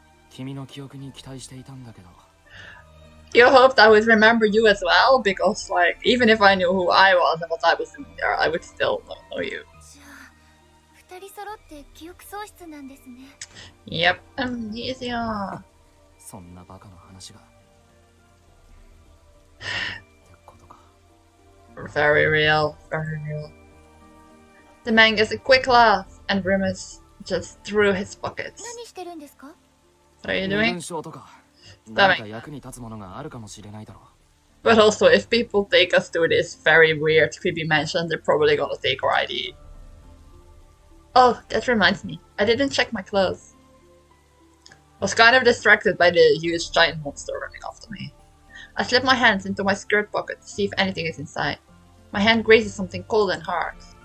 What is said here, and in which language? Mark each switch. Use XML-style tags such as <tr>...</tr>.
<ja>君の記憶に期待していたんだけど。</ja> <en>You hoped I would remember you as well because like even if I knew who I was and what I was doing there, I would still not know you.</en> <ja>じゃあ、二人揃って記憶喪失なんですね。</ja> <en>Yep, amnesia.</en> <ja>そんなバカな話が。ってことか。</ja> <en>Very real, very real. The man gives a quick laugh and grimace just through his pockets.</en> <ja>何してるんですか?</ja> <en>What are you</en> <ja>身</ja> <en>doing?</en> <ja>分証とか、何か役に立つものがあるかもしれないだろう。</ja> <en>But also, if people take us to this very weird, creepy mansion, they're probably gonna take our ID. Oh, that reminds me. I didn't check my clothes. I was kind of distracted by the huge giant monster running after me. I slip my hands into my skirt pocket to see if anything is inside. My hand grazes something cold and hard.</en>